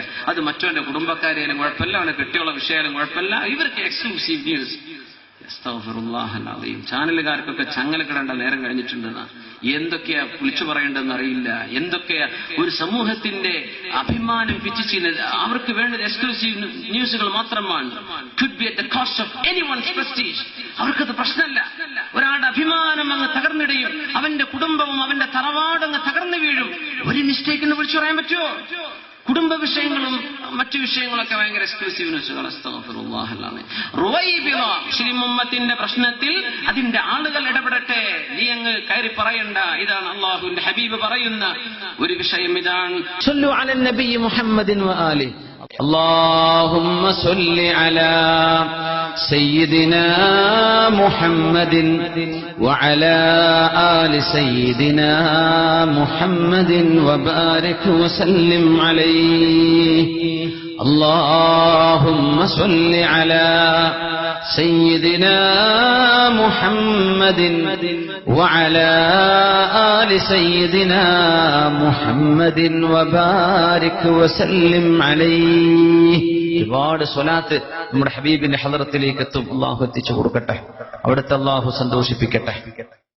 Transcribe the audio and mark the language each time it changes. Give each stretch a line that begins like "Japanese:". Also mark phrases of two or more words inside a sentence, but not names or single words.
Malayalam: അത് മറ്റവന്റെ കുടുംബക്കാരെയാലും കുഴപ്പമില്ല, അവനെ കെട്ടിയുള്ള വിഷയമായാലും കുഴപ്പമില്ല, ഇവർക്ക്
English: exclusive news.
Malayalam: ചാനലുകാർക്കൊക്കെ ചങ്ങലക്കിടേണ്ട നേരം കഴിഞ്ഞിട്ടുണ്ടെന്ന്. എന്തൊക്കെയാ വിളിച്ചു പറയേണ്ടതെന്ന് അറിയില്ല. എന്തൊക്കെയാ ഒരു സമൂഹത്തിന്റെ അഭിമാനം പിച്ചു ചെയ്യുന്നത്. അവർക്ക് വേണ്ടത്
English: exclusive newsുകൾ
Malayalam: മാത്രമാണ്.
English: Could be at the cost of anyone's prestige.
Malayalam: അവർക്കത് പ്രശ്നമല്ല. ഒരാളുടെ അഭിമാനം അങ്ങ് തകർന്നിടയും, അവന്റെ കുടുംബവും അവന്റെ തറവാടും അങ്ങ് തകർന്നു വീഴും. ഒരു മിസ്റ്റേക്കിന് വിളിച്ചു പറയാൻ പറ്റുമോ? കുടുംബ വിഷയങ്ങളും മറ്റു വിഷയങ്ങളൊക്കെ ഭയങ്കര
English: exclusive newsുകൾ.
Malayalam: മുസ്ലിം ഉമ്മത്തിന്റെ പ്രശ്നത്തിൽ അതിന്റെ ആളുകൾ ഇടപെടട്ടെ, നീ അങ്ങ് കയറി പറയണ്ട. ഇതാണ് അല്ലാഹുവിന്റെ ഹബീബ് പറയുന്ന ഒരു വിഷയം. ഇതാണ്
Arabic: صلوا على النبي محمد وآل. اللهم صل على سيدنا محمد وعلى آل سيدنا محمد وبارك وسلم عليه. اللهم صل على سيدنا محمد وعلى آل سيدنا محمد وبارك وسلم عليه.
Malayalam: ഒരുപാട് സ്വലാത്ത് നമ്മുടെ ഹബീബിന്റെ ഹളറത്തിലേക്ക് എത്തും. അള്ളാഹു എത്തിച്ചു കൊടുക്കട്ടെ. അവിടുത്തെ അള്ളാഹു സന്തോഷിപ്പിക്കട്ടെ.